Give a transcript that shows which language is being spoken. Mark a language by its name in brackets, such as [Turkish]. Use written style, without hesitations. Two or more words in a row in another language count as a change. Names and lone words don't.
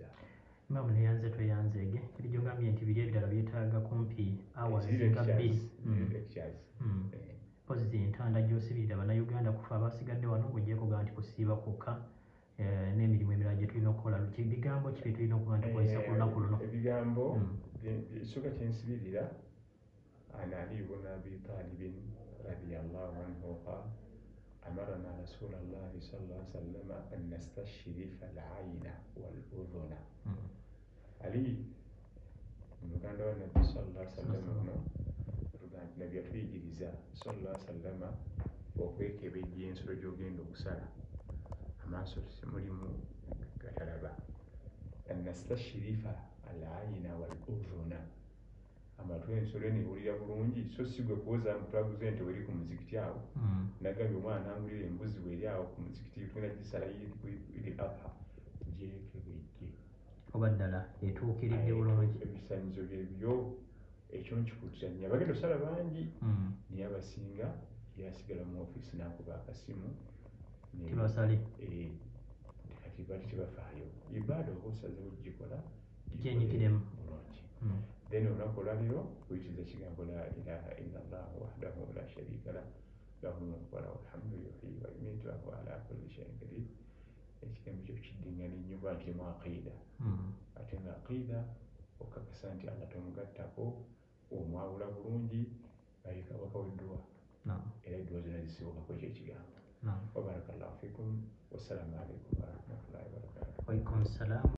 [Ganda] Imamu neyanze toyanzeege kiri gy'ogambye nti biri ebirala byetaaga kumpi hours nga 2. Mpozi entanda gy'osibirira bannayuganda kufa abasigadde wano ng'ogyeko kugaa nti kusiiba kwokka n'emirimu emirala gye tulina okukola. Bigambo ki bye tulina okuba nti tukozesa ku lunaku luno? Ebigambo ekisooka kye nsibirira [Arabic] عن علي بن أبي طالب رضي الله عنه قال أمرنا رسول الله صلى الله عليه وسلم أن نستشرف العين والأذن. [Ganda] Ali muganda wa Nabbi [Arabic] صلى الله عليه وسلم [Ganda] Nabbi yatuyigiriza [Arabic] صلى الله عليه وسلم [Ganda] okwekebejja ensolo gy'ogenda okusala amaaso mulimu gatalaba. [Arabic] أن نستشرف العين والأذن, [Ganda] amatu ensolo enewulira bulungi so si gwe kuwoza twaguze ente weri ku muzikiti awo nagambye omwana angulira embuzi weri awo ku muzikiti tugenda gisala iri adha gyekebejje oba ddala etuukiridde bulungi. Ebisaanyizo byebyo ekyo nkikuzannya bagenda osala bangi naye abasinga yasigala mu ofiisi n'akuba akasimu tibasale kati bali tebafaayo. Ibaada oba osaze ogikola gyenyikiremu bulungi. Then olunaku olwaliro oyitiriza ekigambo [Arabic] لا إله إلا الله وحده لا شريك له له الملك وله الحمد يحيي ويميت وهو على كل شيء قدير. [Ganda] Ekigambo ekyo kiddingana ennyo kuba kirimu aqiida. Ate nga aqiida okakasa nti Allah tomugattako, omwawula bulungi, bayikabaka w'edduwa era edduwa zonna zisibukako ekyo ekigambo. [Arabic] وبارك الله فيكم. والسلام عليكم ورحمة الله وبركاته. وعليكم السلام.